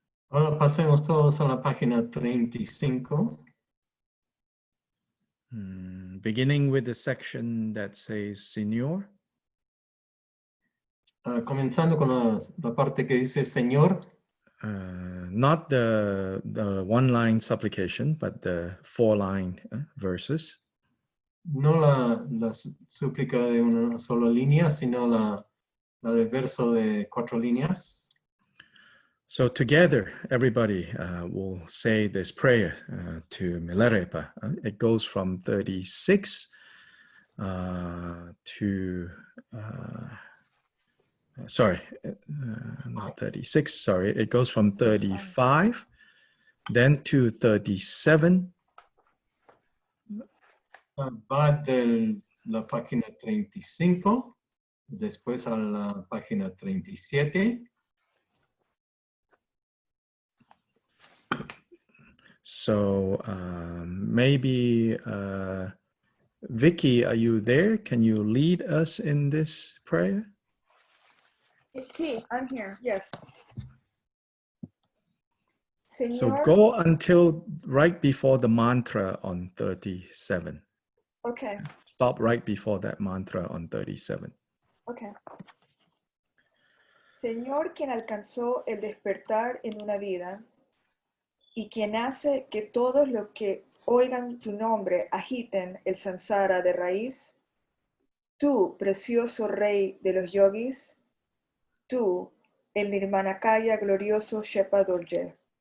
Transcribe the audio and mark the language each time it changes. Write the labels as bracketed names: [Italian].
[Spanish] Ahora pasemos todos a la página 35. [English] Beginning with the section that says Señor. [Spanish] Comenzando con la parte que dice Señor. [English] Not the one-line supplication, but the four-line verses. [Spanish] No la súplica de una sola línea, sino la del verso de 4 líneas. [English] So together, everybody will say this prayer to Milarepa. It goes from 36 to sorry, not 36, sorry, it goes from 35 then to 37. [Spanish] Va de la página 35, después a la página 37. [English] So maybe Vicky, are you there? Can you lead us in this prayer? Sí, I'm here, yes. So [Spanish] Señor, [English] go until right before the mantra on 37. okay, Stop right before that mantra on 37. okay. [Spanish] Señor, quien alcanzó el despertar en una vida y quien hace que todos los que oigan tu nombre agiten el samsara de raíz, tú, precioso rey de los yogis, tú, el nirmanakaya glorioso Shepa Dorje.